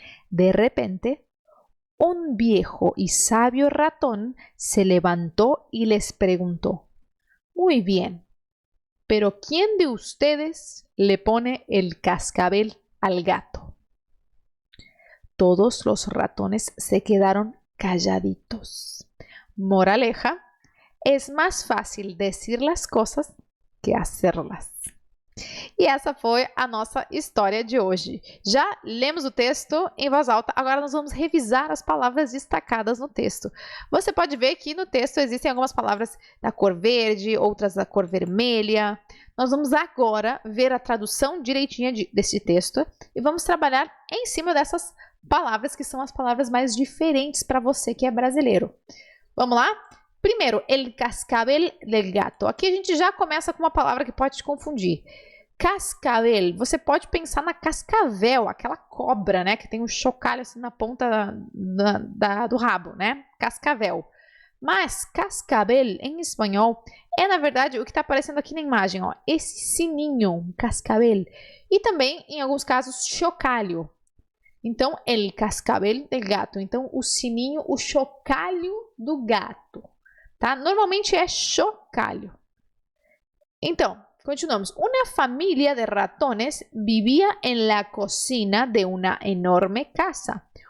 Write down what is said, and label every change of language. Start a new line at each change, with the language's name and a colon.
Spanish: De repente, un viejo y sabio ratón se levantó y les preguntó: «Muy bien, pero ¿quién de ustedes le pone el cascabel al gato?» Todos los ratones se quedaron calladitos. Moraleja: es más fácil decir las cosas que hacerlas.
Portuguese: E essa foi a nossa história de hoje. Já lemos o texto em voz alta, agora nós vamos revisar as palavras destacadas no texto. Você pode ver que no texto existem algumas palavras da cor verde, outras da cor vermelha. Nós vamos agora ver a tradução direitinha desse texto e vamos trabalhar em cima dessas palavras que são as palavras mais diferentes para você que é brasileiro. Vamos lá? Primeiro,
Spanish: el cascabel del gato.
Portuguese: Aqui a gente já começa com uma palavra que pode te confundir. Cascabel, você pode pensar na cascavel, aquela cobra, né, que tem um chocalho assim na ponta do rabo, né? Cascavel. Mas cascabel, em espanhol, é na verdade o que está aparecendo aqui na imagem, ó, esse sininho, cascabel. E também, em alguns casos, chocalho. Então,
Spanish: el cascabel del gato.
Portuguese: Então, o sininho, o chocalho do gato. Tá? Normalmente é chocalho. Então, continuamos.
Spanish: Una familia de ratones vivia en la cocina de una enorme casa.